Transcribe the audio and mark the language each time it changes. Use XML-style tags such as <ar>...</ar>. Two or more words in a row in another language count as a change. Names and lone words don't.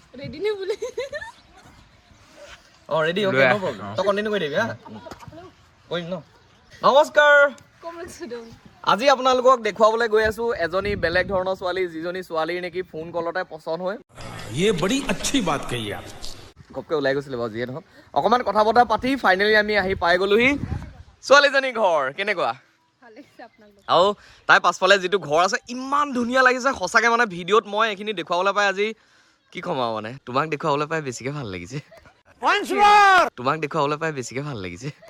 <as>ৰেডি নে বুলি</as> <en>ready okay no problem</en> <as>তো কন্টিনিউ কৰি দিবি হা কৰিম ন নমস্কাৰ আজি আপোনালোকক দেখুৱাবলৈ গৈ আছো এজনী বেলেগ ধৰণৰ ছোৱালী যিজনী ছোৱালীৰ নেকি ফোন কলতে পছন্দ হয়</as> <hi>ये बड़ी अच्छी बात कही आप</hi> <as>ঘপকে ওলাই গৈছিলে বাৰু যিয়ে নহওক অকণমান কথা বতৰা পাতি ফাইনেলি আমি আহি পাই গ'লোহি ছোৱালীজনী ঘৰ কেনেকুৱা আৰু তাই পাছফালে যিটো ঘৰ আছে ইমান ধুনীয়া লাগিছে সঁচাকৈ মানে ভিডিঅ'ত মই এইখিনি দেখুৱাবলৈ পাই আজি কি ক'ম আৰু মানে তোমাক দেখুৱাবলৈ পাই বেছিকৈ ভাল লাগিছে তোমাক দেখুৱাবলৈ পাই বেছিকৈ ভাল লাগিছে</as>